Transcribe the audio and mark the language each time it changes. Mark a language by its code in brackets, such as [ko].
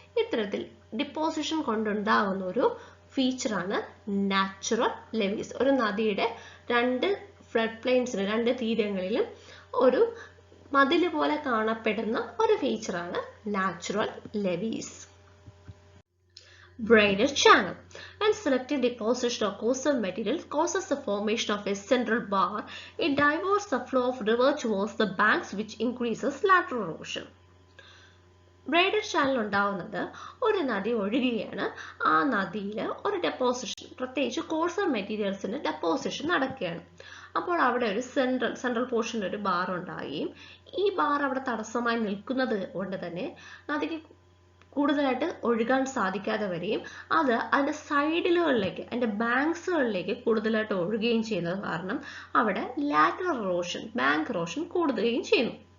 [ml] ഇത്തരത്തിൽ ഡിപ്പോസിഷൻ കൊണ്ടുണ്ടാകുന്ന ഒരു ഫീച്ചറാണ് നാച്ചുറൽ ലെവീസ്. ഒരു നദിയുടെ രണ്ട് ഫ്ലഡ് പ്ലെയിൻസിന് രണ്ട് തീരങ്ങളിലും ഒരു മതില് പോലെ കാണപ്പെടുന്ന ഒരു ഫീച്ചറാണ് natural levees. [en] Braided channel. When selective deposition of coastal materials causes the formation of a central bar, it diverts the flow of river towards the banks which increases lateral erosion. [ml] Braided channel ഉണ്ടാവുന്നത് ഒരു നദി ഒഴുകുകയാണ്. ആ നദിയിൽ ഒരു deposition, പ്രത്യേകിച്ച് കോഴ്സർ മെറ്റീരിയൽസിന്റെ deposition നടക്കുകയാണ്. അപ്പോൾ അവിടെ ഒരു സെൻട്രൽ പോർഷനിൽ ഒരു ബാർ ഉണ്ടാവുകയും ഈ ബാർ അവിടെ തടസ്സമായി നിൽക്കുന്നത് കൊണ്ട് തന്നെ നദിക്ക് കൂടുതലായിട്ട് ഒഴുകാൻ സാധിക്കാതെ വരികയും അത് അതിന്റെ സൈഡിലുകളിലേക്ക്, അതിന്റെ ബാങ്ക്സുകളിലേക്ക് കൂടുതലായിട്ട് ഒഴുകുകയും ചെയ്യുന്നത് കാരണം അവിടെ ലാറ്ററൽ എറോഷൻ, ബാങ്ക് എറോഷൻ കൂടുകയും ചെയ്യുന്നു.